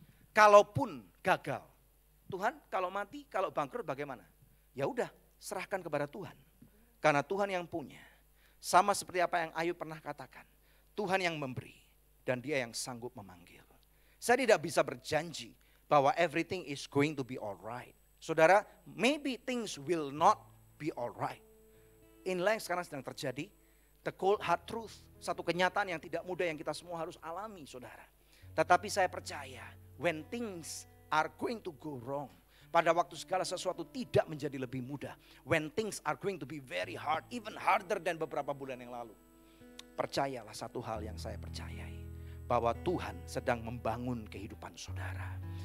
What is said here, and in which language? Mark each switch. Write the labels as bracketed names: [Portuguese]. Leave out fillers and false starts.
[Indonesian] Kalaupun gagal, Tuhan kalau mati, kalau bangkrut bagaimana? Ya udah, serahkan kepada Tuhan. Karena Tuhan yang punya. Sama seperti apa yang Ayub pernah katakan. Tuhan yang memberi dan dia yang sanggup memanggil. Saya tidak bisa berjanji bahwa [English] everything is going to be alright. [Indonesian] Saudara, [English] maybe things will not be alright. [Indonesian] Inilah yang sekarang sedang terjadi. [English] The cold hard truth, [Indonesian] satu kenyataan yang tidak mudah yang kita semua harus alami saudara. Tetapi saya percaya [English] when things are going to go wrong, [Indonesian] pada waktu segala sesuatu tidak menjadi lebih mudah, [English] when things are going to be very hard, even harder than [Indonesian] beberapa bulan yang lalu, percayalah satu hal yang saya percayai, bahwa Tuhan sedang membangun kehidupan saudara.